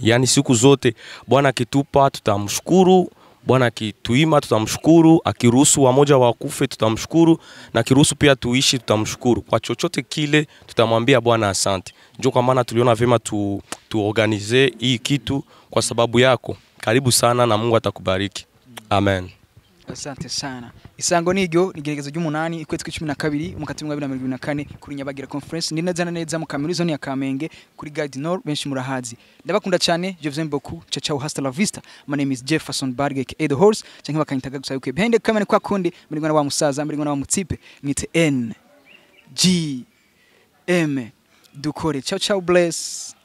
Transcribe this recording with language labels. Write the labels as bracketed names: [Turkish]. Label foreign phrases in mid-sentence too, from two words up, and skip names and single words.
[Swahili] Yaani siku zote Bwana akitupa tutamshukuru, Bwana akituima tutamshukuru, akiruhusu wamoja wakufe tutamshukuru, na akiruhusu pia tuishi tutamshukuru. Kwa chochote kile tutamwambia Bwana asante. Ndio kwa maana tuliona vema tuorganize hii kitu kwa sababu yako. Karibu sana na Mungu atakubariki. Amen. Asante sana. [Rundi] Isango niryo nigeregezo ry'umunani ikwezi kwa 12 mu 2024 kuri Nyabagira Conference neza neza mu Kamirizo ya Kamenge kuri Guide Nord benshi murahazi. Ndabakunda cyane, [French] je vous aime beaucoup. [Italian] Ciao ciao, [Spanish] hasta la vista. [English] My name is Jefferson Barge The Horse. [Rundi] Cyangwa bakanyitaga gusa yuko [English] behind kamera [Rundi] kwa kundi muri ngwana wa musaza muri ngwana wa mutsipe mwite N G M dukore. [Italian] Ciao ciao, bless.